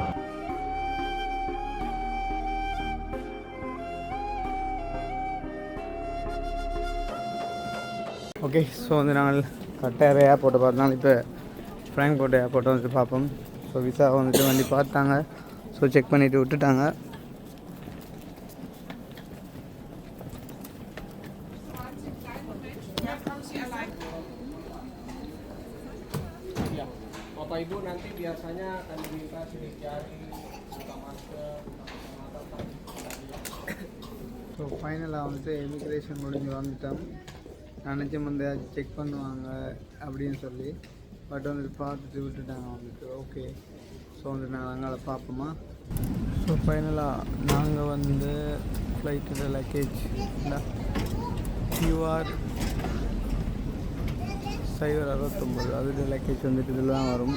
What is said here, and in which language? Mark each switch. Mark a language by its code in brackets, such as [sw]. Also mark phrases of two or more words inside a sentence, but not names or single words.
[ta] ஓகே ஸோ வந்து நாங்கள் கட்டார ஏர்போர்ட்டை பார்த்தனால இப்போ ஃப்ராங்க்ஃபர்ட் ஏர்போர்ட்டை வந்துட்டு பார்ப்போம். ஸோ விசா வந்துட்டு வண்டி பார்த்தாங்க. ஸோ செக் பண்ணிவிட்டு விட்டுட்டாங்க. [id] Bapak Ibu nanti biasanya akan diminta sidik jari, buka masker. [ta] ஸோ ஃபைனலாக வந்துட்டு இமிக்ரேஷன் முடிஞ்சு வந்துட்டோம். நினச்சோம் வந்து செக் பண்ணுவாங்க அப்படின்னு சொல்லி பட் வந்துட்டு பார்த்துட்டு விட்டுட்டாங்க வந்துட்டு. ஓகே ஸோ வந்துட்டு நாங்கள் அங்கே பார்ப்போமா. ஸோ ஃபைனலாக நாங்கள் வந்து ஃப்ளைட்டோட லக்கேஜ் QR 069 அதோட லக்கேஜ் வந்துட்டு இதில் தான் வரும்.